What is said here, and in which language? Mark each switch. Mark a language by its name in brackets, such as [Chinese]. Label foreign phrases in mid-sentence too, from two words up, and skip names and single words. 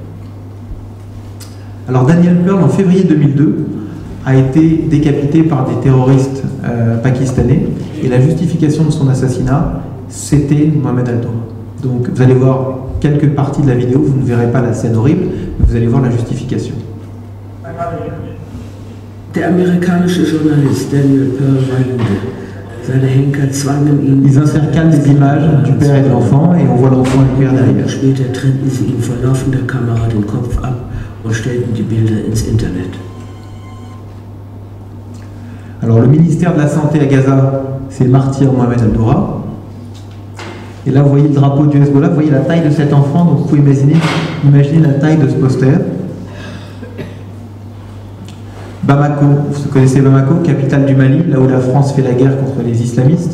[French] Alors, Daniel Pearl, en février 2002, a été décapité par des terroristes pakistanais. Et la justification de son assassinat, c'était Mohamed Al-Doura. Donc, vous allez voir quelques parties de la vidéo, vous ne verrez pas la scène horrible, mais vous allez voir la justification. [German] Der amerikanische Journalist Daniel Pearl weinte. Seine Henker zwangen ihn. [French] Ils intercalent les images du père et de l'enfant et on voit l'enfant et le père derrière. [German] Später trennten sie ihm vor laufender Kamera den Kopf ab und stellten die Bilder ins Internet. [French] Alors le ministère de la Santé à Gaza, c'est le martyr Mohamed Al-Doura. Et là vous voyez le drapeau du Hezbollah, vous voyez la taille de cet enfant, donc vous pouvez imaginer la taille de ce poster. Bamako, vous connaissez Bamako, capitale du Mali, là où la France fait la guerre contre les islamistes.